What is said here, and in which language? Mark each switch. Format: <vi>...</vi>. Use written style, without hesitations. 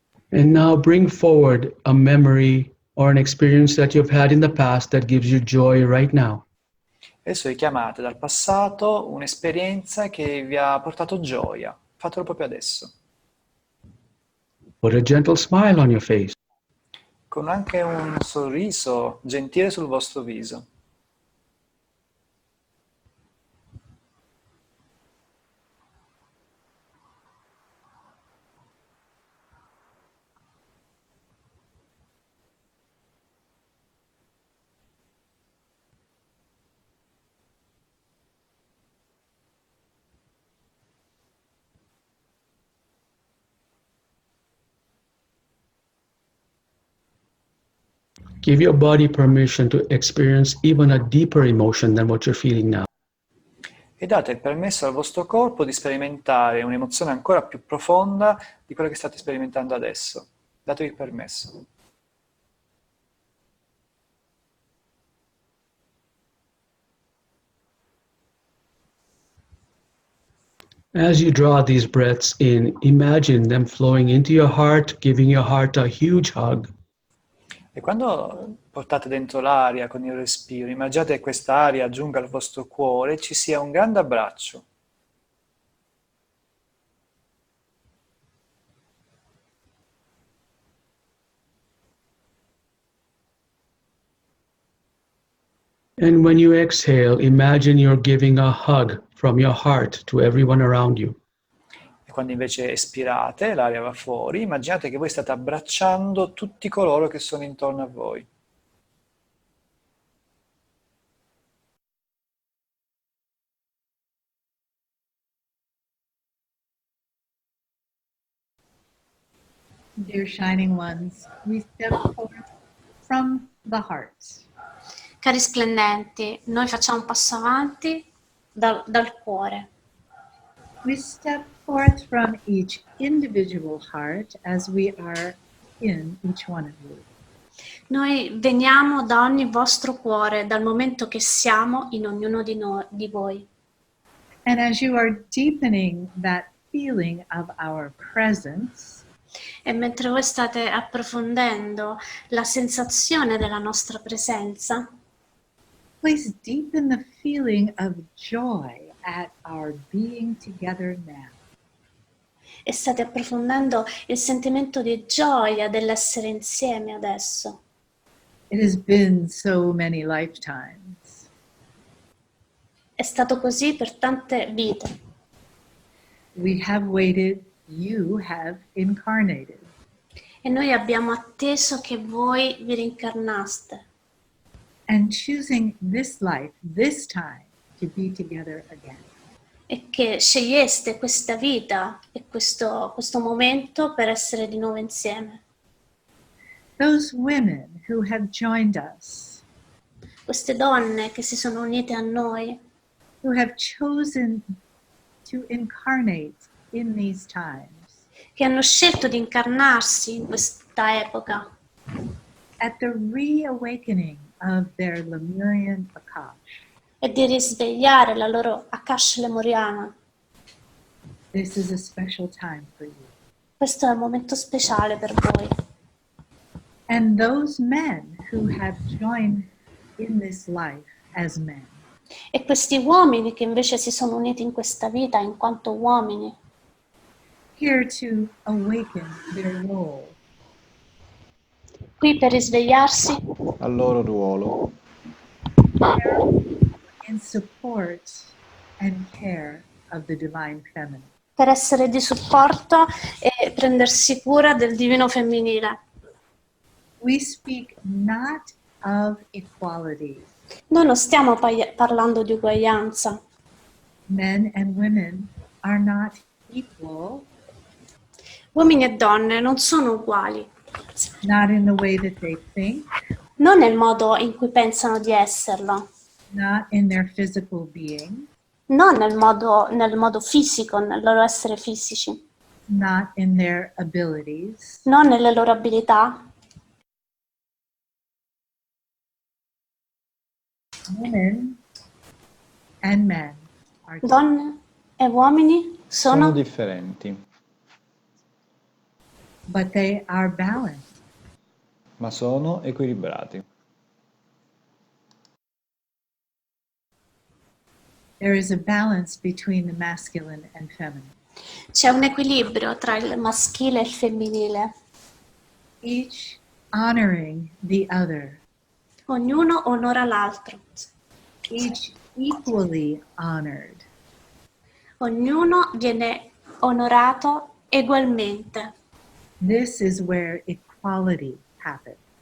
<en>And now bring forward a memory or an experience that you've had in the past that gives you joy right now.</en> <it>Adesso richiamate dal passato un'esperienza che vi ha portato gioia. Fatelo proprio adesso.</it> <en>Put a gentle smile on your face.</en> <it>Con anche un sorriso gentile sul vostro viso.</it> <en>Give your body permission to experience even a deeper emotion than what you're feeling now.</en> <it>E date il permesso al vostro corpo di sperimentare un'emozione ancora più profonda di quella che state sperimentando adesso. Datevi il permesso.</it> <en>As you draw these breaths in, imagine them flowing into your heart, giving your heart a huge hug.</en> <it>E quando portate dentro l'aria con il respiro, immaginate che questa aria giunga al vostro cuore e ci sia un grande abbraccio.</it> <en>And when you exhale, imagine you're giving a hug from your heart to everyone around you.</en> <it>E quando invece espirate, l'aria va fuori, immaginate che voi state abbracciando tutti coloro che sono intorno a voi.</it> <en>Dear shining ones, we step forth from the heart.</en> <it>Cari splendenti, noi facciamo un passo avanti dal cuore.</it> <en>We step forth from each individual heart as we are in each one of you.</en> <it>Noi veniamo da ogni vostro cuore, dal momento che siamo in ognuno di voi.</it> <en>And as you are deepening that feeling of our presence,</en> <it>E mentre voi state approfondendo la sensazione della nostra presenza,</it> <en>please deepen the feeling of joy at our being together now.</en> <it>e state approfondendo il sentimento di gioia dell'essere insieme adesso.</it> <en>It has been so many lifetimes.</en> <it>È stato così per tante vite.</it> <en>We have waited, you have incarnated.</en> <it>E noi abbiamo atteso che voi vi rincarnaste.</it> <en>And choosing this life, this time, to be together again.</en> <it>E che sceglieste questa vita e questo momento per essere di nuovo insieme.</it> <en>Those women who have joined us,</en> <it>Queste donne che si sono unite a noi,</it> <en>who have chosen to incarnate in these times,</en> <it>che hanno scelto di incarnarsi in questa epoca,</it> <en>at the reawakening of their Lemurian Akash.</en> <it>e di risvegliare la loro Akash lemuriana.</it> <en>This is a special time for you.</en> <it>Questo è un momento speciale per voi.</it> <en>And those men who have joined in this life as men,</en> <it>E questi uomini che invece si sono uniti in questa vita in quanto uomini,</it> <en>here to awaken their role,</en> <it>qui per risvegliarsi Al loro ruolo.</it> <en>in support and care of the divine feminine.</en> <it>per essere di supporto e prendersi cura del divino femminile.</it> <en>We speak not of equality.</en> <it>Noi non stiamo parlando di uguaglianza.</it> <en>Men and women are not equal,</en> <it>Uomini e donne non sono uguali,</it> <en>not in the way that they think,</en> <it>non nel modo in cui pensano di esserlo,</it> <en>not in their physical being,</en> <it>non nel modo fisico, nel loro essere fisici,</it> <en>not in their abilities,</en> <it>non nelle loro abilità.</it> <en>women and men are</en> <it>Donne e uomini Sono sono, differenti,</it> <en>but they are balanced.</en> <it>ma sono equilibrati.</it> <en>There is a balance between the masculine and feminine.</en> <it>c'è un equilibrio tra il maschile e il femminile,</it> <en>Each honoring the other,</en> <it>ognuno onora l'altro,</it> <en>each equally honored.</en> <it>ognuno viene onorato ugualmente.</it> <en>This is where equality happens.</en>